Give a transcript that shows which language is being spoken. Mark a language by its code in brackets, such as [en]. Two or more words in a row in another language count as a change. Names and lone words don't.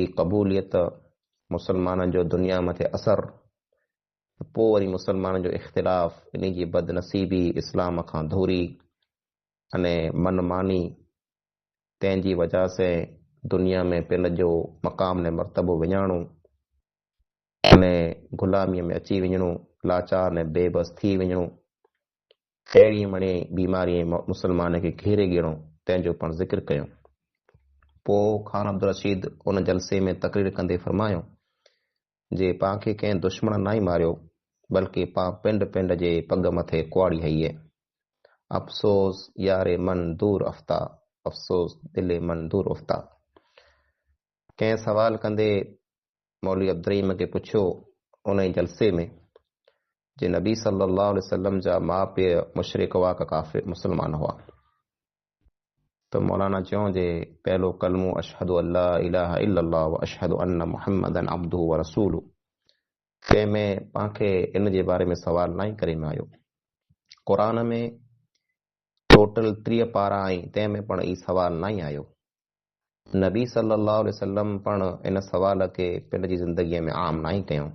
[sd] क़बूलियत, मुसलमान जो दुनिया मथे असर, पोइ वरी मुसलमान जो इख़्तिलाफ़, इन जी बदनसीबी, इस्लाम खां दूरी अने मनमानी, तंहिंजी वजह से दुनिया में पिन जो मक़ाम ने मर्तबो विञाइणो अने ग़ुलामीअ में अची वञणो, लाचार ने बेबस थी वञणो, अहिड़ी मणे बीमारी मुसलमान खे घेरे ॻियणो, तंहिंजो पाण ज़िक्र कयूं। पोइ ख़ान अब्दुल रशीद उन जलसे में तक़रीर कंदे फरमायो जे पांखे कंहिं दुश्मन न ई मारियो, बल्कि पां पिंड पिंड जे पग मथे कुआड़ी हई है। [fa] افسوس یار من دور افتاد، افسوس دل من دور افتاد. [sd] कंहिं सवाल कंदे मौलवी अब्दुर्रहीम खे पुछियो उन जलसे में जे नबी [ar] صلى الله عليه وسلم [sd] जा माउ पीउ मुशरिक हुआ का काफ़िर मुसलमान हुआ। तो मौलाना चयूं जे पहलो कलमो [ar] أشهد أن لا إله إلا الله وأشهد أن محمدا عبده ورسوله, [sd] तंहिंमें पांखे इन जे बारे में सवाल न ई करे में आयो। क़ुरान में टोटल 30 पारा आई, तंहिंमें पण ई सवाल न ई आयो। नबी [ar] صلى الله عليه وسلم [sd] पण इन सवाल के पिन जी ज़िंदगीअ में आम न ई कयूं।